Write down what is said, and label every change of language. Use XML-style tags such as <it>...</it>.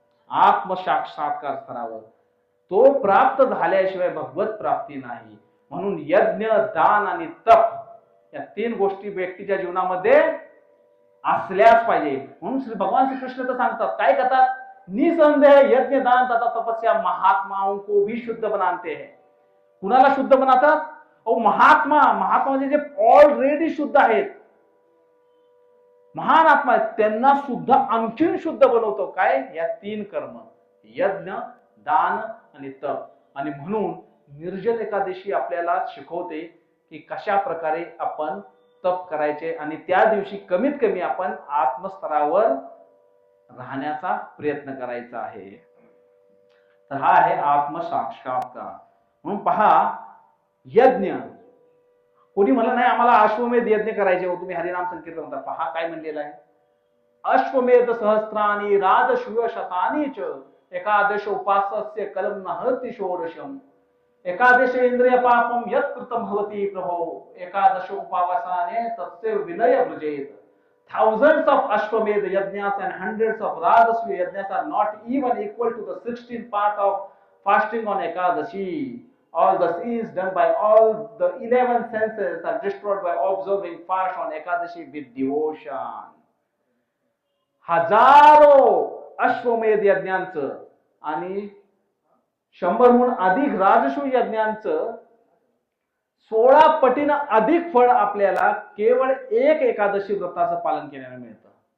<mr>आत्मसाक्षात्कार स्तरावर. तो प्राप्त झाल्याशिवाय भगवत प्राप्ती नाही. म्हणून यज्ञ, दान आणि तप या 3 गोष्टी व्यक्तीच्या जीवनामध्ये असल्याच पाहिजे. म्हणून श्री भगवान श्रीकृष्ण तर सांगतात, काय करतात?</mr> <hi>निसंदेह यज्ञ दान तथा तपस्या महात्माओं को भी शुद्ध बनाते हैं.</hi> <mr>कुणाला शुद्ध बनवतात? महात्मा म्हणजे जे ऑलरेडी शुद्ध आहेत, महान आत्मा आहेत, त्यांना सुद्धा आणखीन शुद्ध बनवतो. काय? या 3 कर्म, यज्ञ, दान आणि तप. आणि म्हणून निर्जल एकादशी आपल्याला शिकवते की कशा प्रकारे आपण तप करायचे आणि त्या दिवशी कमीत कमी आपण आत्मस्तरावर राहण्याचा प्रयत्न करायचा आहे. तर हा आहे आत्मसाक्षात्कार. म्हणून पहा, यज्ञ कोणी म्हणलं नाही आम्हाला अश्वमेध यज्ञ करायचे हो, तुम्ही हरिनाम संकीर्तन म्हणता. पहा काय म्हणलेलं आहे?</mr> <sa>अश्वमेध सहस्त्राणी राजशूय शतानी च एकादश उपासस्य कलम नहति षोडशम एकादश इंद्रिय पापम यत् कृतम भवति प्रभो एकादश उपवासाने तस्य विनय वृजेत</sa> <en>thousands of ashwamedha yajnas and hundreds of rajasya yajnas are not even equal to the 16th part of fasting on ekadashi. All the sins done by all the 11 senses are destroyed by observing fast on ekadashi with devotion.</en> <mr>हजारो अश्वमेध यज्ञांचं आणि 100हून अधिक राजसूय यज्ञांचं 16 पटीनं अधिक फळ आपल्याला केवळ एक एकादशी व्रताचं पालन केल्याने मिळतं.</mr>